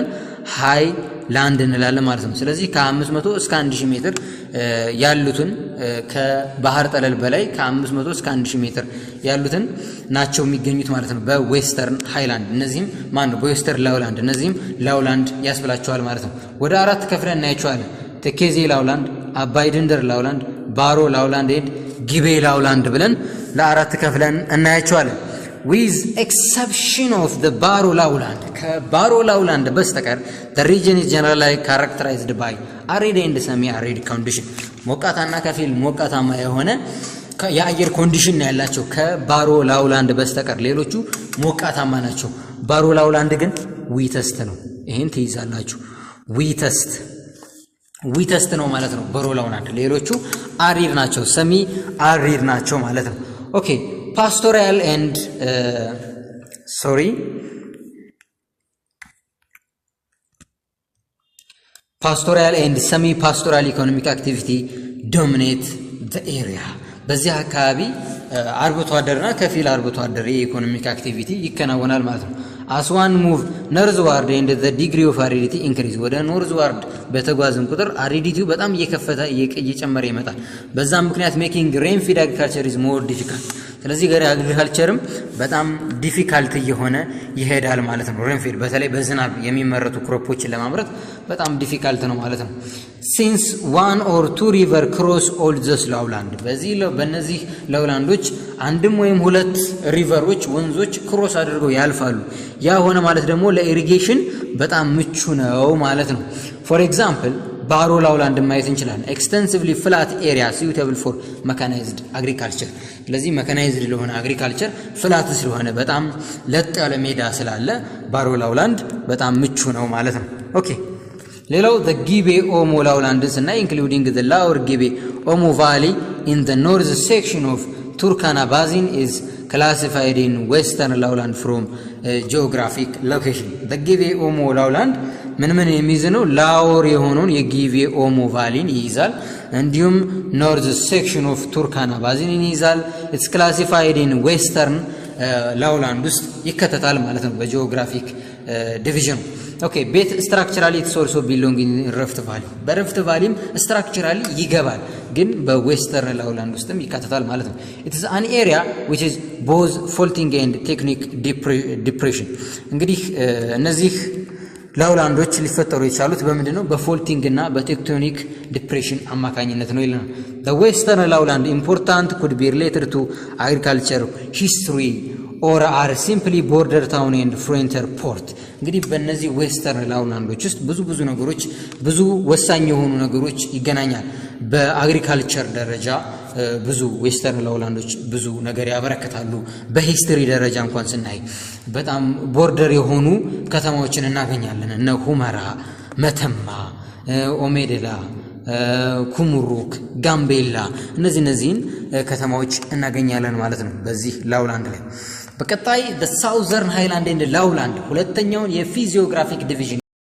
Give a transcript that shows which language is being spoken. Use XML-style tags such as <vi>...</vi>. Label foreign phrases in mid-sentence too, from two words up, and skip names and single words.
<am>ሃይ ላንድ እንላለን ማለት ነው። ስለዚህ ከ500 እስከ 1000 ሜትር ያሉትን ከባህር ጠለል በላይ ከ500 እስከ 1000 ሜትር ያሉትን ናቸው የሚገኙት ማለት ነው በዌስተርን ሃይላንድ። እነዚህም በዌስተርን ላውላንድ እነዚህም ላውላንድ ያስብላቸዋል ማለት ነው። ወደ አራት ከፍለን እናያቸዋለን። ተኬዜ ላውላንድ፣ አባይ ድንደር ላውላንድ፣ ባሮ ላውላንድ ኤንድ ጊቤ ላውላንድ ብለን ለአራት ከፍለን እናያቸዋለን።</am> <en>with exception of the Baro lowland</en> <am>ከባሮ ላውላንድ በስተቀር</am> <en>the region is generally characterized by arid and semi arid condition</en> <am>ሞቃታና ከፊል ሞቃታማ የሆነ የአየር ኮንዲሽን ያላቸው ከባሮ ላውላንድ በስተቀር ሌሎቹ ሞቃታማ ናቸው። ባሮ ላውላንድ ግን ዊተስት ነው። ይሄን ትይዛላችሁ። ዊተስት ዊተስት ነው ማለት ነው በሮ ላውላንድ። ሌሎቹ አሪድ ናቸው፣</am> <en>semi arid</en> <am>ናቸው ማለት ነው።</am> <en>okay pastoral and pastoral and semi pastoral economic activity dominate the area።</en> <am>በዚህ አካባቢ አርብቶ አደርና ከፊል አርብቶ አደር የኢኮኖሚክ አክቲቪቲ ይከናወናል ማለት ነው።</am> <en>as one move northward and the degree of aridity increase</en> <am>ወደ northward በተጓዝን ቁጥር አሪዲቲው በጣም እየከፈተ እየጨመረ ይመጣል። በዛም ምክንያት</am> <en>making rain feed agriculture is more difficult።</en> <am>ስለዚህ ገሪ አግሪካልቸርም በጣም ዲፊካልት እየሆነ ይሄዳል ማለት ነው።</am> <en>rain fed</en> <am>በተለይ በዝናብ የሚመረቱ ክሮፖችን ለማምረት በጣም ዲፊካልት ነው ማለት ነው።</am> <en>since one or two river cross all this lowland</en> <am>በእነዚህ ላውላንዶች አንድም ወይም ሁለት ሪቨሮች ወንዞች ክሮስ አድርገው ያልፋሉ። ያ ሆነ ማለት ደግሞ ለኢሪጌሽን በጣም ምቹ ነው ማለት ነው።</am> <en>for example</en> <am>ባሮ ላውላንድ ማየት እንችላለን።</am> <en>extensively flat area suitable for mechanized agriculture።</en> <am>ስለዚህ መካናይዝድ ለሆነ አግሪካልቸር ፍላት ስለሆነ በጣም ለጥ ያለ ሜዳ ስላለ ባሮ ላውላንድ በጣም ምቹ</am> <en>ነው ማለት ነው። ኦኬ ሌላው the Gibe Omo lowlands እና including the lower Gibe Omo valley in the north section of Turkana basin is classified in western lowland from geographic location። the Gibe Omo lowland</en> <am>ምን የሚይዘው ላወር የሆነውን የጊቤ ኦሞ ቫሊን ይይዛል። እንዲሁም</am> <en>north section of Turkana basin ይይዛል። it's classified in western</en> <am>ላውላንድ ውስጥ ይከተታል ማለት ነው በጂኦግራፊክ ዲቪዥን። ኦኬ</am> <en>but structurally it's also belong in rift valley።</en> <am>በረፍት ቫሊም ስትራክቸራሊ ይገባል ግን በዌስተርን ላውላንድ ውስጥም ይከተታል ማለት ነው።</am> <en>it's an area which is both faulting and tectonic depression።</en> <am>እንግዲህ እነዚህ ላውላንዶች ሊፈጠሩ የቻሉት በምንድነው? በፎልቲንግ እና በቴክቶኒክ ዲፕሬሽን አማካኝነት ነው ይላል።</am> <en>the western lowland important could be related to agriculture history or are simply border town and frontier port።</en> <am>እንግዲህ በእነዚህ ዌስተርን ላውላንዶች ውስጥ ብዙ ነገሮች ብዙ ወሳኝ የሆኑ ነገሮች ይገናኛል። በአግሪካልቸር ደረጃ ብዙ ዌስተርን ላውላንዶች ብዙ ነገር ያበረከታሉ። በሂስትሪ ደረጃ እንኳን ስናይ በጣም ቦርደር የሆኑ ከተማዎችን እናገኛለን። እነ ሁመራ፣ መተማ፣ ኦሜዴላ፣ ኩሙሩክ፣ ጋምቤላ እነዚህን ከተማዎች እናገኛለን ማለት ነው በዚህ ላውላንድ ላይ። በቀጣይ</am> <en>the southern highland and lowland</en> <am>ሁለተኛውን የፊዚዮግራፊክ ዲቪዥን</am>